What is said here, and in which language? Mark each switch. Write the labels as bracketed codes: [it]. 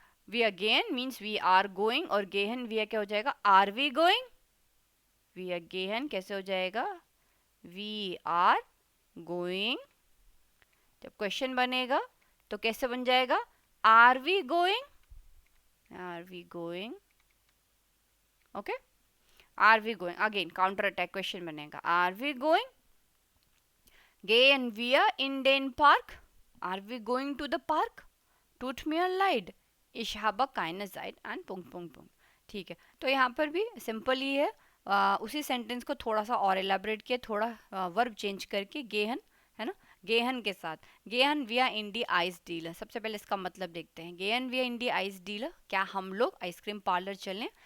[hi] We again means we are going, और गेहन विया क्या हो जाएगा, are we going. We again कैसे हो जाएगा, वी आर गोइंग। जब क्वेश्चन बनेगा तो कैसे बन जाएगा, are we going, are we going, okay. [en] are we going, [de] अगेन काउंटर अटैक क्वेश्चन बनेगा, आर वी गोइंग, gehen wir in den Park, [en] are we going to the park, [de] tut mir leid, ich habe keine Zeit and punkt punkt punkt। [hi] ठीक है, तो यहाँ पर भी simple ही है, उसी sentence को थोड़ा सा और एलेबरेट किया, थोड़ा वर्ब चेंज करके, गेहन, है ना, गेहन के साथ, गेहन विया इन दी आइस डीलर। सबसे पहले इसका मतलब देखते हैं, [de] गेहन विया इन दी आइस डीलर, [hi] क्या हम लोग आइसक्रीम पार्लर चलें।